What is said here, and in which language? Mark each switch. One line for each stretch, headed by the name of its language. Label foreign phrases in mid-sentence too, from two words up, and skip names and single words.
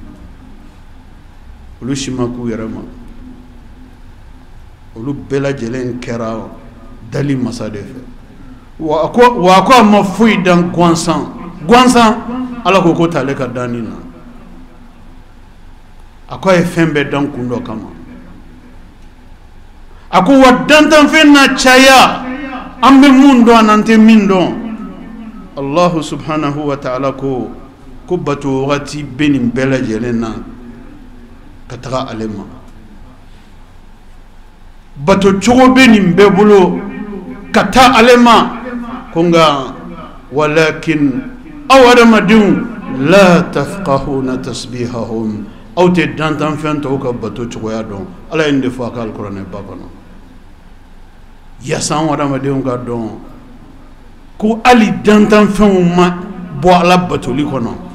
Bambara: olu si ma k'u yɛrɛ ma olu bɛɛ lajɛlen kɛra dali masa de fɛ wa a ko a ma foyi dan gansan ala ko t'ale ka danni na a ko a ye fɛn bɛɛ dan kun dɔ kama a ko wa dantanfɛn na caya an bɛ mun dɔn an tɛ min dɔn
Arabic: الله سبحانه وتعالى
Bambara: ko bato wagati bɛ nin bɛɛ lajɛlen na ka taga ale ma bato cogo bɛ nin bɛɛ bolo ka taa ale ma ko nka walakin aw adamadenw
Arabic: لا تفقهون تسبيحهم
Bambara: aw tɛ dantanfɛn tɔw ka bato cogoya dɔn ala ye nin de fɔ a ka alikuranɛ ba kɔnɔ yaasa an adamadenw ka dɔn ko hali dantanfɛnw ma bɔ ala batoli kɔnɔ